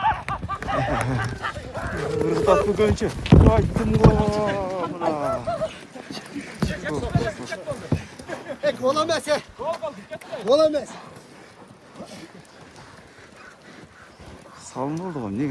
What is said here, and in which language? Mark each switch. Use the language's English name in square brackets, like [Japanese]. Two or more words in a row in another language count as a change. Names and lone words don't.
[Kyrgyz] Ыргытат бүгүнчү. Айттым го. Мына. Гол эмес. Гол эмес. Салынды го, эмнеге?